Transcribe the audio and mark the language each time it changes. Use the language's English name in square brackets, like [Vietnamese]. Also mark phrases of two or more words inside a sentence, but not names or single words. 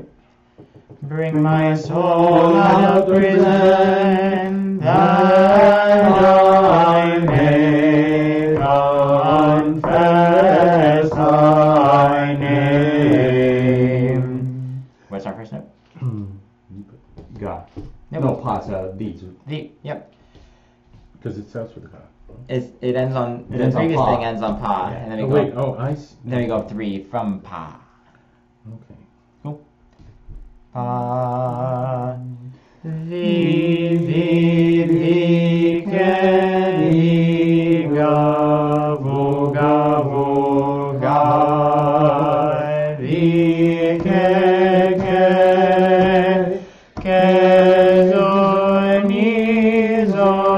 [English] Bring my soul out of prison, that I may confess thy name. What's our first note? God. Nope. No, pas, these. Yep. Because it starts with a God. It ends on, It the ends on previous pa. thing ends on pa, Yeah. and then Oh, we wait, go, I see. then we go up 3 from pa. Okay. Pa, vi, gavu, ga, vi, zo,